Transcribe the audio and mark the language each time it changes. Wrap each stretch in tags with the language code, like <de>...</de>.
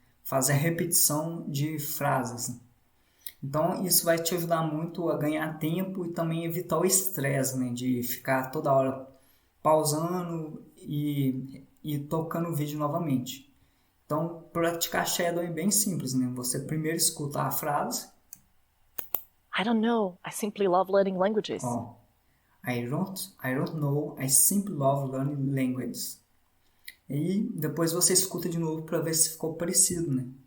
<pt>Fazer a repetição de frases. Então, isso vai te ajudar muito a ganhar tempo e também evitar o estresse, né? De ficar toda hora pausando e tocando o vídeo novamente. Então, praticar shadowing é bem simples, né? Você primeiro escuta a frase.</pt> <en>I don't know. I simply love learning languages. I don't know. I simply love learning languages.</en> <pt>E depois você escuta de novo para ver se ficou parecido, né?</pt>